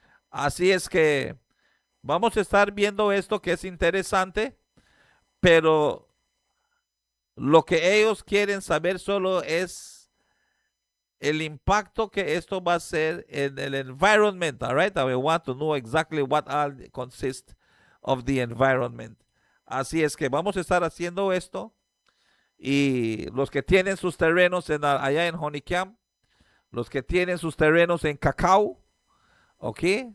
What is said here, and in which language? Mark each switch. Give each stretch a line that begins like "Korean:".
Spanish: Así es que vamos a estar viendo esto que es interesante, pero lo que ellos quieren saber solo es el impacto que esto va a hacer en el environment, all right?
English: We want to know exactly what all consists of the environment.
Spanish: Así es que vamos a estar haciendo esto, y los que tienen sus terrenos allá en Honey Camp, los que tienen sus terrenos en Cacao, okay?